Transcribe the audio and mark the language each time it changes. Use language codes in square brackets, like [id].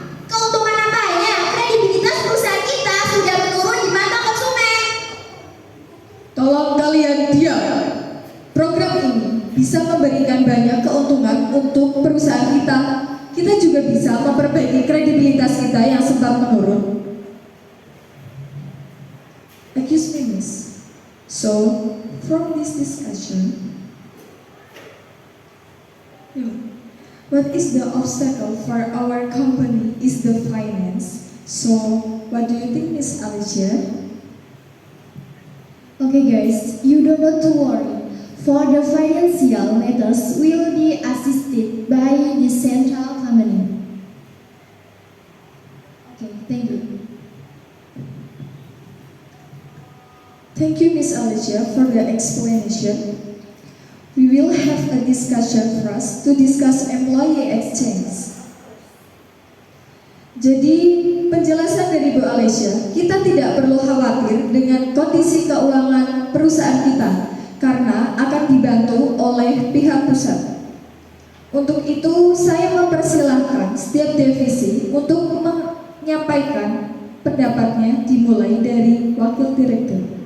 [id] Keuntungan apanya? Kredibilitas perusahaan kita sudah menurun di mata konsumen. Tolong kalian diam. Program ini bisa memberikan banyak keuntungan untuk perusahaan kita. Kita juga bisa memperbaiki kredibilitas kita yang sempat menurun. [en] Excuse me, Miss. So, from this discussion, what is the obstacle for our company is the finance. So, what do you think, Miss Alicia? Okay guys, you don't have to worry. For the financial matters will be assisted by the central company. Okay, thank you. Thank you, Miss Alicia, for the explanation. We will have a discussion first to discuss employee exchange. [id] Jadi, penjelasan dari Bu Alicia, kita tidak perlu khawatir dengan kondisi keuangan perusahaan kita karena akan dibantu oleh pihak pusat. Untuk itu, saya mempersilahkan setiap divisi untuk menyampaikan pendapatnya dimulai dari Wakil Direktur.